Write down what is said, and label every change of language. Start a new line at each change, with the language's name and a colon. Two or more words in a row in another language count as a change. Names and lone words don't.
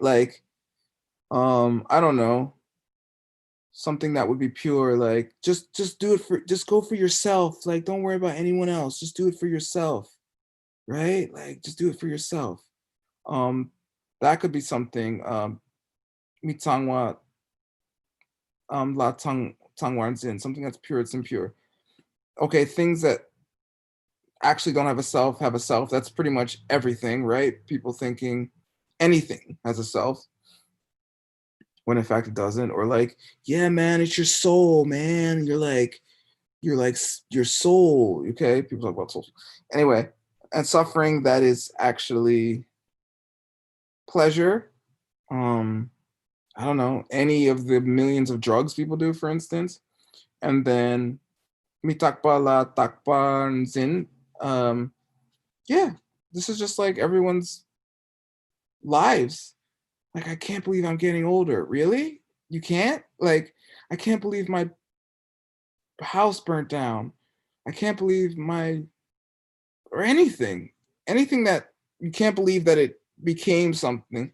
English: Like, I don't know, something that would be pure, like just go for yourself. Like, don't worry about anyone else. Just do it for yourself. Right? Like, just do it for yourself. That could be something.
Tibetan: མི་གཙང་བ་ལ་གཙང་བར་འཛིན,
English: something that's pure, it's impure. Okay, things that actually don't have a self have a self. That's pretty much everything, right? People thinking anything has a self when in fact it doesn't. Or like, yeah, man, it's your soul, man. You're like your soul. Okay, people talk about souls. Anyway, and suffering that is actually pleasure. I don't know, any of the millions of drugs people do, for instance. And then
Tibetan: མི་རྟག་པ་ལ་རྟག་པར་འཛིན.
English: Yeah, this is just like everyone's lives. Like, I can't believe I'm getting older. Really? You can't? Like, I can't believe my house burnt down. I can't believe or anything that you can't believe that it became something.